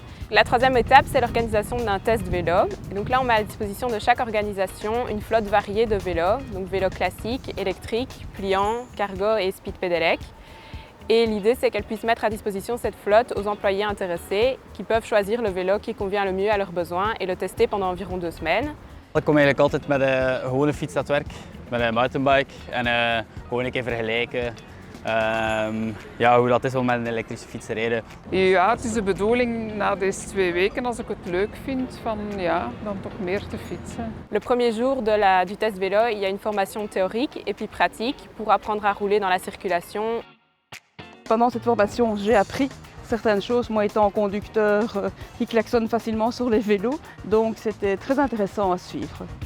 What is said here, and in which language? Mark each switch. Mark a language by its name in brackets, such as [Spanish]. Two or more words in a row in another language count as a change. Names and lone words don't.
[French] La troisième étape, c'est l'organisation d'un test vélo. Et donc là, on met à disposition de chaque organisation une flotte variée de vélos, donc vélos classiques, électriques, pliants, cargo et speed pedelec. Et l'idée, c'est qu'elles puissent mettre à disposition cette flotte aux employés intéressés qui peuvent choisir le vélo qui convient le mieux à leurs besoins et le tester pendant environ 2 semaines. [Dutch] Ik kom eigenlijk altijd met een gewone fiets naar het werk, met een mountainbike en gewoon een keer vergelijken hoe dat is om met een elektrische fiets te rijden. Ja, het is de bedoeling na deze 2 weken, als ik het leuk vind, dan toch meer te fietsen. [French] Le premier jour du test vélo, il y a une formation théorique et puis pratique pour apprendre à rouler dans la circulation. Pendant cette formation, j'ai appris certaines choses, moi étant conducteur qui klaxonne facilement sur les vélos, donc c'était très intéressant à suivre.